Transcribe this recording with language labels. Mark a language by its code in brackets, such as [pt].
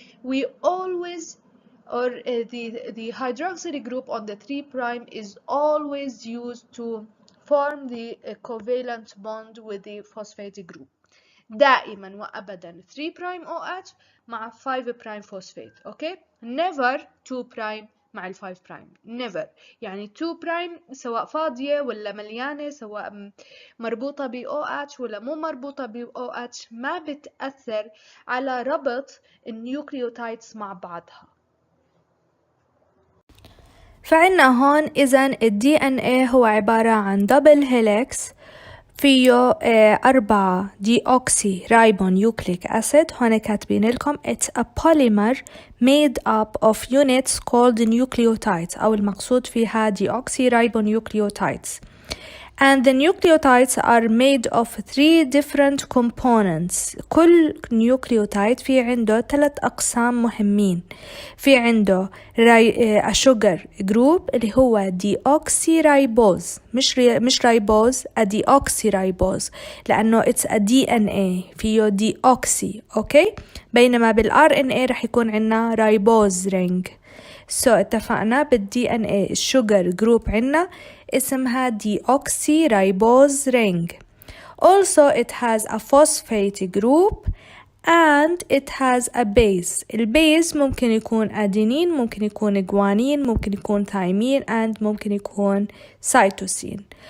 [en] We always, or the hydroxyl group on the 3 prime is always used to form the covalent bond with the phosphate group. [ar] دائما وابدا 3 برايم OH مع 5 برايم فوسفات. اوكي، never 2 برايم مع ال 5 برايم، never. يعني 2 برايم سواء فاضيه ولا مليانه، سواء مربوطه ب OH ولا مو مربوطه ب OH، ما بتاثر على ربط النيوكليوتايدز مع بعضها. فعنا هون إذن ال DNA هو عبارة عن دبل هيليكس فيه 4 دي أوكسي رايبونيوكليك أسيد. هون كاتبين لكم [en] it's a polymer made up of units called nucleotides، [ar] أو المقصود فيها دي أوكسي ribonucleotides. [en] And the nucleotides are made of 3 different components. [ar] كل نيوكليوتايد في عنده 3 أقسام مهمين. في عنده [en] a sugar group [ar] اللي هو deoxyribose، مش رايبوز، a deoxyribose، لأنه [en] it's a DNA [ar] فيه deoxy. أوكي، بينما بالRNA رح يكون عنا رايبوز رينج. اتفقنا بالDNA الشوجر جروب عنا اسمها deoxyribose ring. [en] Also it has a phosphate group and it has a base. [ar] البيز ممكن يكون adenine، ممكن يكون guanine، ممكن يكون thymine and ممكن يكون cytosine.